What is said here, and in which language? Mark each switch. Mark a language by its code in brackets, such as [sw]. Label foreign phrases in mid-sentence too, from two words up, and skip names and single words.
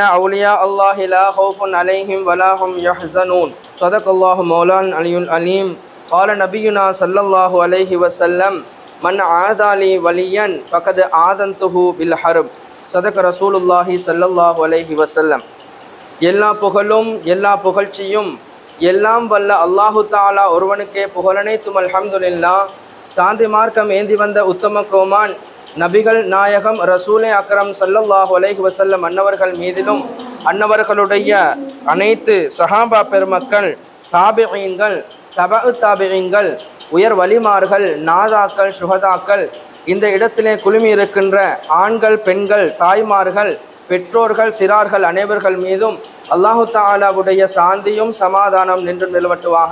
[ar] أولياء الله لا خوف عليهم ولا هم يحزنون صدق الله مولانا العلي العليم قال نبينا صلى الله عليه وسلم من عادى لي وليا فقد آذنته بالحرب صدق رسول الله صلى الله عليه وسلم [ta] எல்லா புகழும் எல்லா புகழ்ச்சியும் எல்லாம் வல்ல அல்லாஹு தாலா ஒருவனுக்கே புகழனைத்தும் அல்ஹம்துலில்லாஹ். சாந்தி மார்க்கம் ஏந்தி வந்த உத்தம கோமான் நபிகள் நாயகம் ரசூலே அக்ரம் [ar] صلى الله عليه وسلم [ta] அன்னவர்கள் மீதிலும் அன்னவர்களுடைய அனைத்து சஹாபா பெருமக்கள் தாபிஈன்கள் தபஉ தாபிஈன்கள் உயர் வலிமார்கள் நாதாக்கள் சுஹதாக்கள் இந்த இடத்திலே குழுமி இருக்கின்ற ஆண்கள் பெண்கள் தாய்மார்கள் பெற்றோர்கள் சிறார்கள் அனைவர்கள் மீதும் அல்லாஹு தஆலாவுடைய சாந்தியும் சமாதானம் நின்று நிலவட்டுவாக.